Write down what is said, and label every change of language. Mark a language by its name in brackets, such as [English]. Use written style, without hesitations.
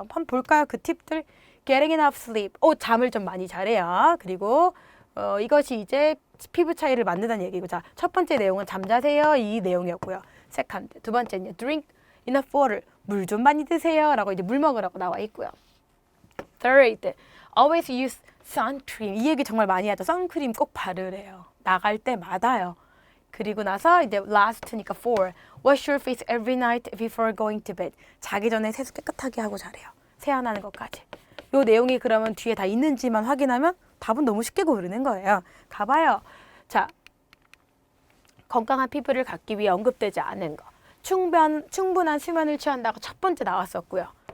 [Korean] 한번 볼까요? 그 팁들. [English] Getting enough sleep. [Korean] 잠을 좀 많이 자래요. 그리고 이것이 이제 피부 차이를 만든다는 얘기고, 자, 첫 번째 내용은 잠자세요 이 내용이었고요. 세컨드, 두 번째는 [English] drink enough water. [Korean] 물 좀 많이 드세요라고 이제 물 먹으라고 나와 있고요. [English] Third, always use sun cream. [Korean] 이 얘기 정말 많이 하죠. 선크림 꼭 바르래요. 나갈 때마다요. 그리고 나서 이제 last니까 [English] four, wash your face every night before going to bed. [Korean] 자기 전에 세수 깨끗하게 하고 자래요. 세안하는 것까지. 요 내용이 그러면 뒤에 다 있는지만 확인하면 답은 너무 쉽게 고르는 거예요. 가봐요. 자, 건강한 피부를 갖기 위해 언급되지 않은 거. 충분한 수면을 취한다고 첫 번째 나왔었고요.